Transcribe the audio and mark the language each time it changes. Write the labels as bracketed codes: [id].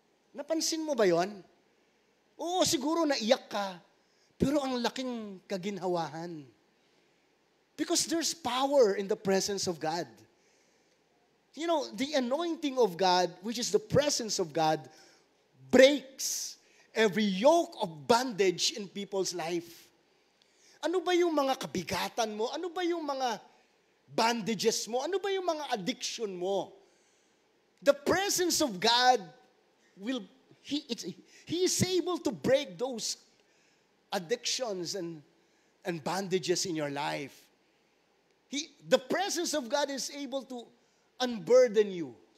[tl] Napansin mo ba yon? Oo, siguro naiyak ka, pero ang laking kaginhawahan. [en] Because there's power in the presence of God. You know, the anointing of God, which is the presence of God, breaks every yoke of bondage in people's life. [tl] Ano ba yung mga kabigatan mo? Ano ba yung mga bandages mo? Ano ba yung mga addiction mo? [en] The presence of God He is able to break those addictions and bondages in your life. The presence of God is able to unburden you.